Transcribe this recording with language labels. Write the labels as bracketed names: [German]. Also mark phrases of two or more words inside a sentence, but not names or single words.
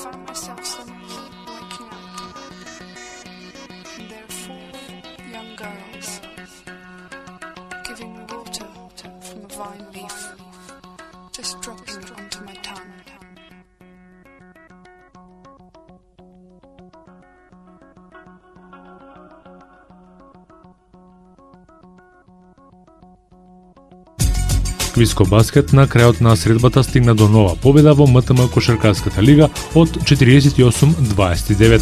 [English] myself suddenly waking up. And there are 4 young girls giving me water from a vine leaf, just dropping it onto my tongue. [Macedonian] Квиско баскет на крајот на средбата стигна до нова победа во МТМ Кошаркарската лига од 48-29.